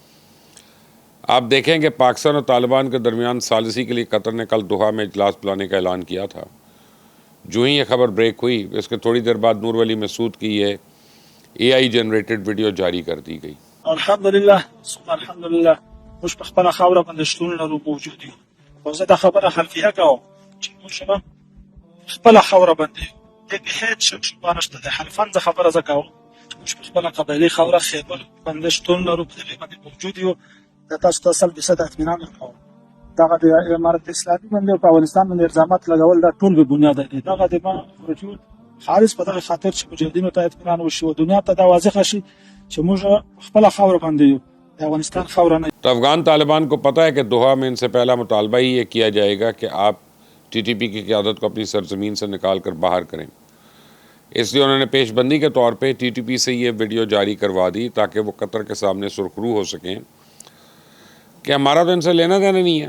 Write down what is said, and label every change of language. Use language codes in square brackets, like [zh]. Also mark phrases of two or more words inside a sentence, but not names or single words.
[ur] آپ دیکھیں کہ پاکستان اور طالبان کے درمیان ثالثی کے لیے قطر نے کل دوحہ میں اجلاس بلانے کا اعلان کیا تھا. جوں ہی یہ خبر بریک ہوئی، اس کے تھوڑی دیر بعد نور ولی محسود کی یہ [en] AI generated [ur] ویڈیو جاری کر دی گئی. [ps] अल्हम्दुलिल्लाह موږ په خپله خاوره باندې شتون لرو، موجود یو. او زه دا خبره حلفیه کوم چې موږ په خپله خاوره باندې د هیڅ شک شبهه نشته. د حلفاً زه خبره زه کوم چې موږ په خپله قبایلي خاوره خیبر باندې شتون لرو، په دې باندې موجود یو. دا تاسو ته 100% اطمینان ورکوم. دغه د امارت اسلامي باندې او په افغانستان باندې الزامات لګول دا ټول به بنیاد دی. دغه د ما وجود خالص په دغه خاطر چې مجاهدینو ته اطمینان وشي او دنیا ته دا واضح شي چې موږ خپله خاوره باندې یو، افغانستان خاوره نه. [ur] تو افغان طالبان کو پتا ہے کہ دوحہ میں ان سے پہلا مطالبہ ہی یہ کیا جائے گا کہ آپ TTP کی قیادت کو اپنی سرزمین سے نکال کر باہر کریں. اس لیے انہوں نے پیش بندی کے طور پہ TTP سے یہ ویڈیو جاری کروا دی تاکہ وہ قطر کے سامنے سرخرو ہو سکیں کہ ہمارا تو ان سے لینا دینا نہیں ہے.